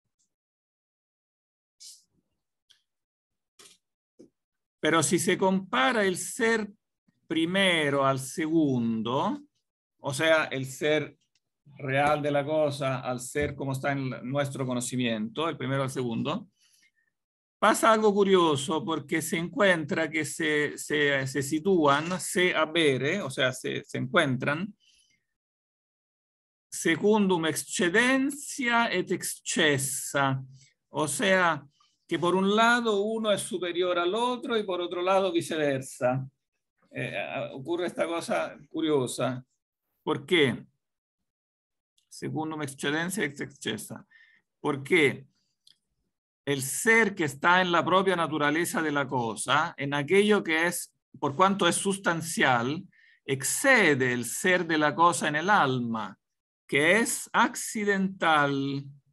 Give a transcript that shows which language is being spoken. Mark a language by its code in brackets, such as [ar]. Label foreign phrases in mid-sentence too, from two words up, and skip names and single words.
[es] Pero si se compara el ser primero al segundo, o sea, el ser real de la cosa al ser como está en nuestro conocimiento, el primero al segundo, pasa algo curioso porque se encuentra que se sitúan, [la] se avere, [es] o sea, se encuentran, [la] secundum excedencia et excessa, [es] o sea, que por un lado uno es superior al otro y por otro lado viceversa. Ocurre esta cosa curiosa. ¿Por qué? [la] Secundum excedencia et excessa. [es] Porque el ser que está en la propia naturaleza de la cosa, en aquello que es, por cuanto es sustancial, excede el ser de la cosa en el alma, que es accidental.